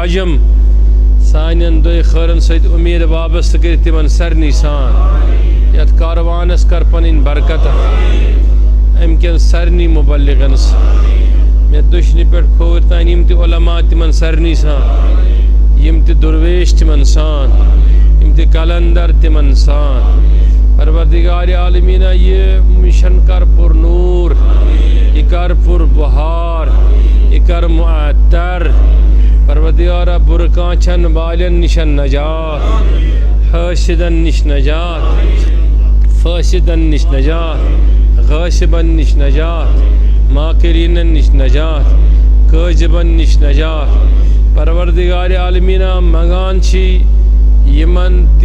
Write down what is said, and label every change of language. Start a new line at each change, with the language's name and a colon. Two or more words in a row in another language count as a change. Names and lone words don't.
Kashmiri: عجم سانٮ۪ن دۄہ خٲرن سۭتۍ اُمید وابستہٕ کٔرِتھ تِمن سارنٕے سان یتھ کاروانس کر پنٕنۍ برکت امہِ کٮ۪ن سارنٕے مُبلِغن مےٚ دٔچھنہِ پٮ۪ٹھ کھووُر تانۍ یِم تہِ علما تِمن سارنٕے سان یِم تہِ دُرویش تِمن سان یِم تہِ کلندر تِمن سان پروردگار عالمیٖنا یہِ مِشن کر پُر نوٗر یہِ کر پُر بہار یہِ کر معطر پروردگارا بُرٕ کانٛچھن بالٮ۪ن نِشن نجات حٲسِدن نِش نجات فٲسِدن نِش نجات غٲصِبن نِش نجات ماکریٖنن نِش نجات قٲذِبن نِش نجات پروردگار عالمیٖنا منگان چھِ یِمن تہِ